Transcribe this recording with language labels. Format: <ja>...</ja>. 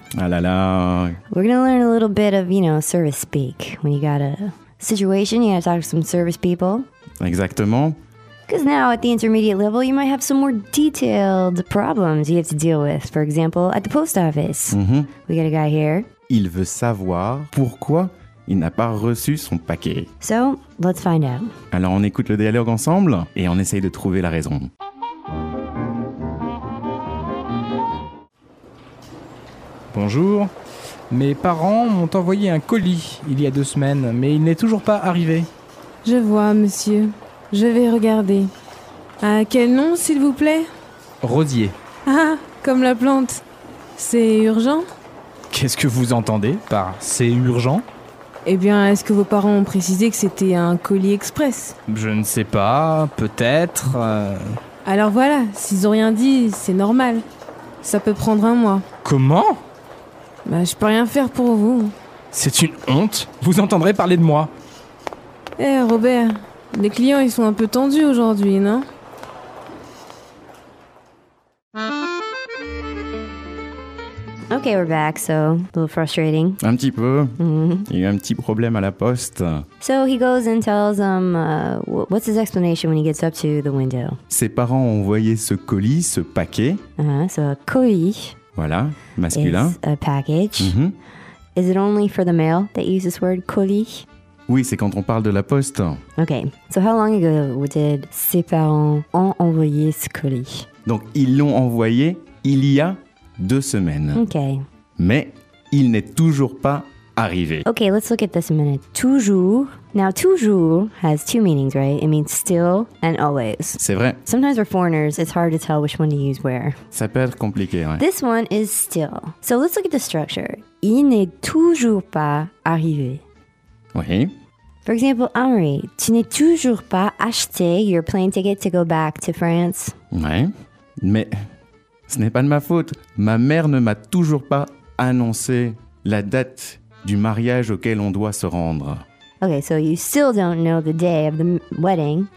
<fr>Ah là là.</fr> <en>We're going to learn a little bit of, you know, service speak. When you got a situation, you got to talk to some service people.</en> <fr>Exactement.</fr> <en>Because now at the intermediate level, you might have some more detailed problems you have to deal with. For example, at the post office. Mm-hmm. We got a guy here.</en> <fr>Il veut savoir pourquoi il n'a pas reçu son paquet. So, let's find out. Alors, on écoute le dialogue ensemble et on essaye de trouver la raison. Bonjour. Mes parents m'ont envoyé un colis il y a 2 semaines, mais il n'est toujours pas arrivé. Je vois, monsieur. Je vais regarder. À quel nom, s'il vous plaît ? Rosier. Ah, comme la plante. C'est urgent ? Qu'est-ce que vous entendez par « c'est urgent » ? Eh bien, est-ce que vos parents ont précisé que c'était un colis express ? Je ne sais pas, peut-être... Alors voilà, s'ils ont rien dit, c'est normal. Ça peut prendre un mois. Comment ? Bah, je peux rien faire pour vous. C'est une honte ! Vous entendrez parler de moi ! Eh, Robert, les clients, ils sont un peu tendus aujourd'hui, non ?</fr> <en>Okay, we're back, so a little frustrating.</en> <fr>Un petit peu. Mm-hmm. Il y a eu un petit problème à la poste.</fr> <en>So he goes and tells them, what's his explanation when he gets up to the window?</en> <fr>Ses parents ont envoyé ce colis, ce paquet.</fr> <en>So a colis.</en> <fr>Voilà, masculin.</fr> <en>It's a package. Mm-hmm. Is it only for the mail that you use this word colis?</en> <fr>Oui, c'est quand on parle de la poste.</fr> <en>Okay, so how long ago did</en> <fr>ses parents ont envoyé ce colis? Donc, ils l'ont envoyé il y a... 2 semaines.</fr> <en>Okay.</en> <fr>Mais il n'est toujours pas arrivé.</fr> <en>Okay, let's look at this a minute. Toujours. Now, toujours has 2 meanings, right? It means still and always.</en> <fr>C'est vrai.</fr> <en>Sometimes for foreigners, it's hard to tell which one to use where.</en> <fr>Ça peut être compliqué, ouais.</fr> <en>This one is still. So let's look at the structure.</en> <fr>Il n'est toujours pas arrivé. Oui.</fr> <en>For example, Amaury,</en> <fr>tu n'es toujours pas acheté</fr> <en>your plane ticket to go back to France.</en> <fr>Ouais, mais... Ce n'est pas de ma faute. Ma mère ne m'a toujours pas annoncé la date du mariage auquel on doit se rendre.</fr> <en>Okay, so you still don't know the day of the wedding.</en>